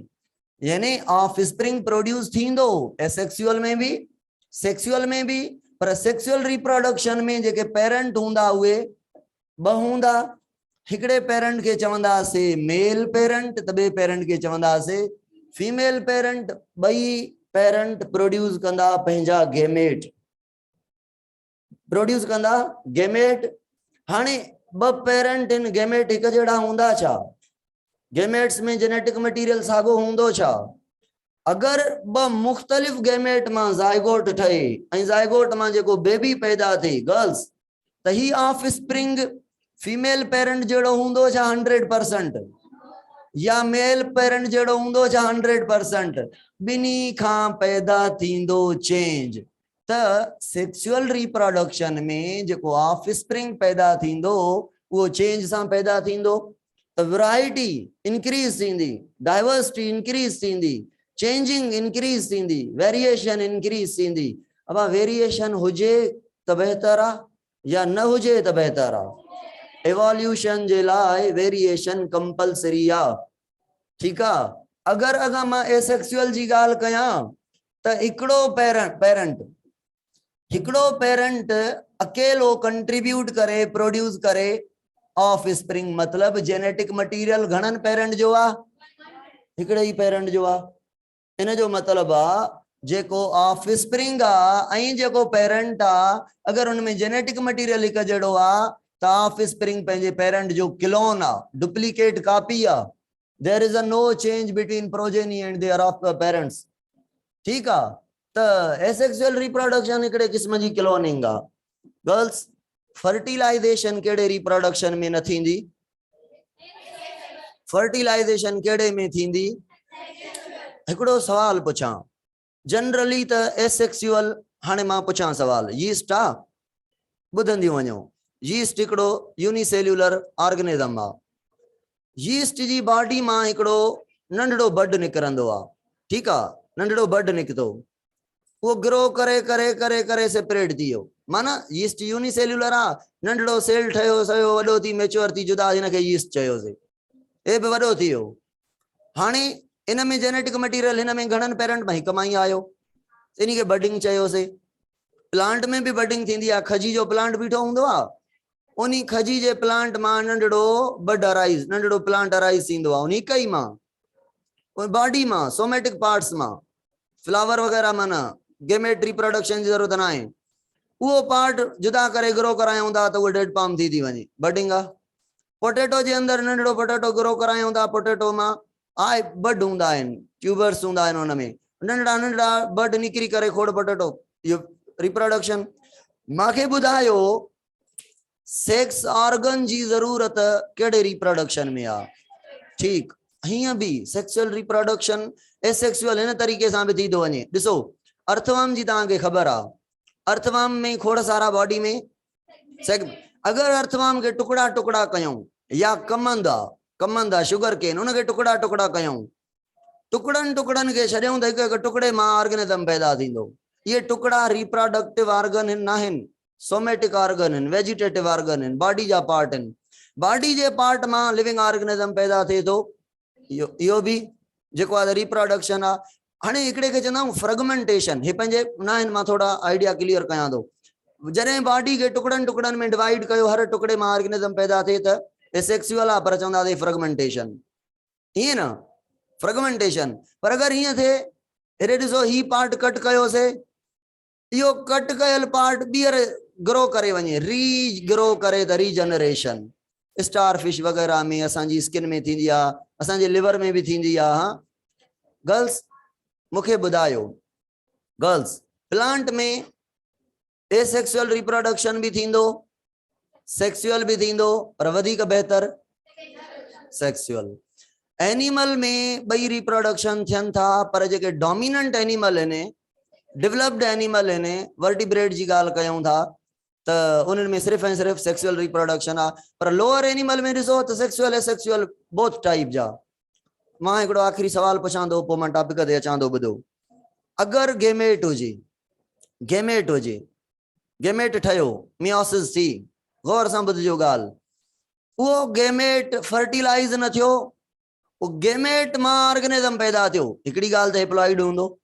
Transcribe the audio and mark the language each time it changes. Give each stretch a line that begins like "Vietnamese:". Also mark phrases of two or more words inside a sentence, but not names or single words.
Sindhi: यानी
English: offspring produce
Sindhi: थींदो एसेक्सुअल में भी सेक्सुअल में भी। पर
English: sexual reproduction
Sindhi: में जेके पेरेंट हुंदा उहे ब हुंदा। हिकड़े पेरेंट के चवंदा से
English: male parent
Sindhi: त बे पेरेंट के चवंदा से
English: female parent.
Sindhi: बई
English: parent produce
Sindhi: कंदा पंहिंजा गेमेट, प्रोड्यूस कंदा गेमेट। हाने ब पेरेंट इन गेमेट एक जेड़ा हुंदा छा? गेमेट्स में
English: genetic material
Sindhi: सागो हुंदो छा? अगर ब मुख्तलिफ गेमेट मां जायगोट ठहे ऐं जायगोट मां जेको बेबी पैदा थे गर्ल्स, त ही
English: offspring female parent
Sindhi: जेड़ो हुंदो छा 100%, या
English: male parent
Sindhi: जेड़ो हुंदो छा 100%? बिनी खां पैदा थींदो चेंज। त
English: sexual reproduction
Sindhi: में जेको ऑफ स्प्रिंग पैदा थींदो वो चेंज सां पैदा थींदो। त
English: variety increase
Sindhi: थींदी,
English: diversity increase
Sindhi: थींदी,
English: changing increase
Sindhi: थींदी,
English: variation increase
Sindhi: थींदी। अब वेरिएशन हुजे त बेहतर आ या न हुजे त बेहतर आ? एवोल्यूशन जे लाइ
English: variation compulsory
Sindhi: आ, ठीक आ। अगर अगर मां एसेक्सुअल जी गाल कयां त हिकड़ो पेरेंट अकेलो कंट्रीब्यूट करे प्रोड्यूस करे ऑफ स्प्रिंग। मतलब
English: genetic material
Sindhi: घणन पेरेंट जो आ? हिकड़े ही पेरेंट जो आ। इन जो मतलब आ जेको ऑफ स्प्रिंग आ ऐं जेको पेरेंट आ अगर उनमें
English: genetic material
Sindhi: एक जड़ो आ त ऑफ स्प्रिंग पंहिंजे पेरेंट जो क्लोन आ,
English: duplicate copy
Sindhi: आ।
English: there is a no change between progeny and their of parents, ठीक आ।
Sindhi: त
English: asexual reproduction
Sindhi: हिकड़े किस्म जी क्लोनिंग आ।
English: girls fertilization
Sindhi: केड़े रिप्रोडक्शन में न थींदी? फर्टिलाइजेशन केड़े में थींदी? हिकड़ो सवाल पुछां, जनरली त एसेक्सुअल, हाने मां पुछां सवाल, यीस्ट आ? बुधंदी वणो, यीस्ट हिकड़ो
English: unicellular organism
Sindhi: आ। यीस्ट जी बॉडी मां हिकड़ो नंढड़ो बड निकरंदो आ।
Hindi: ठीक है,
Sindhi: नंढड़ो बड निकतो, वो ग्रो करे करे करे करे सेपरेट थी वियो, माना यीस्ट यूनिसेल्युलर आ, नंढड़ो सेल ठयो सयो वडो थी मैच्योर थी जुदा हिन खे यीस्ट चयोसीं, ए भी वडो थी वियो। हाणे इन में जेनेटिक मटीरियल हिन में घणनि पेरेंट में हिकु मां ई आयो, इन खे बडिंग चयोसीं। प्लांट में भी बडिंग थींदी आहे, खजी जो प्लांट बीठो हूंदो आहे, उन्हीं खजी जे प्लांट मां नंढड़ो बड अराइज, नंढड़ो प्लांट अराइज थींदो आहे, उन्हीं कई मां, बॉडी मां,
English: somatic parts
Sindhi: मां, फ्लावर वगैरह माना
English: gamete reproduction
Sindhi: की जरूरत ना है, वो पार्ट जुदा करे ग्रो करायूं था तो वो
English: dead palm
Sindhi: थी वने, बडिंग आ। पोटेटो जे अंदर नंढड़ो
English: potato grow
Sindhi: करायूं था, पोटेटो मां आए बड हुंदा आहिनि, ट्यूबर्स हुंदा आहिनि, उन में नंढड़ा नंढड़ा बड निकरी करे खोड़ पोटेटो, यो रिप्रोडक्शन। माखे ॿुधायो
English: sex organ
Sindhi: जी जरूरत केड़े रिप्रोडक्शन में आ? ठीक हियां भी
English: sexual reproduction asexual
Sindhi: इन तरीके सां भी थी थो वञे। ॾिसो अर्थवर्म जी तव्हांखे ख़बर आ, अर्थवर्म में खोड़ सारा बॉडी में अगर अर्थवर्म के टुकड़ा टुकड़ा कयूं या कमंदा
English: sugar cane
Sindhi: उनके टुकड़ा टुकड़ा कयूं, टुकड़न टुकड़न के छड़ियूं त हिकु टुकड़े मां ऑर्गेनिज्म पैदा थींदो। ये टुकड़ा
English: reproductive organ
Sindhi: न आहिनि,
English: somatic organ
Sindhi: आहिनि,
English: vegetative organ
Sindhi: आहिनि, बॉडी जा पार्ट आहिनि, बॉडी जे पार्ट मां
English: living organism
Sindhi: पैदा थिए थो, इहो भी जेको आहे रिप्रोडक्शन आ। हाणे हिकिड़े खे चवंदा आहियूं फ्रेगमेंटेशन, हे पंहिंजे न आहिनि, मां थोड़ा
English: idea clear
Sindhi: कयां थो। जॾहिं बॉडी के टुकड़न टुकड़न में डिवाइड कयो, हर टुकड़े मां ऑर्गेनिज्म पैदा थिए त एसेक्सुअल आ, पर चवंदासीं फ्रेगमेंटेशन, ईअं न फ्रेगमेंटेशन। पर अगर हीअं थिए, हेॾे ॾिसो ही पार्ट कट कयोसीं, इहो कट कयल पार्ट ॿीहर ग्रो करे वञे, री ग्रो करे त रीजनरेशन। स्टार फिश वगैरह में असांजी स्किन में थींदी आहे, असांजे लिवर में भी थींदी आहे। हाँ गर्ल्स मुखे ॿुधायो,
English: girls plant
Sindhi: में
English: asexual reproduction
Sindhi: भी थींदो, सेक्सुअल भी थींदो, पर वधीक बेहतर सेक्सुअल। एनिमल में ॿई रिप्रोडक्शन थियनि था, पर जेके
English: dominant animal
Sindhi: आहिनि,
English: developed animal
Sindhi: आहिनि, वर्टिब्रेट जी ॻाल्हि कयूं था त उन्हनि में सिर्फ़ ऐं सिर्फ़
English: sexual reproduction
Sindhi: आहे। पर
English: lower animal
Sindhi: में ॾिसो त
English: sexual asexual both type
Sindhi: जा। मां हिकिड़ो आख़िरी सवाल पुछां थो, पोइ मां टॉपिक ते अचां थो। ॿुधो, अगरि गेमेट हुजे, गेमेट हुजे, गेमेट ठहियो, मियोसिस थी, गौर सां ॿुधिजो ॻाल्हि, उहो गेमेट फर्टिलाइज़ न थियो, वो गेमेट मां ऑर्गेनिज्म पैदा थियो, हिकिड़ी ॻाल्हि त हेप्लॉइड हूंदो।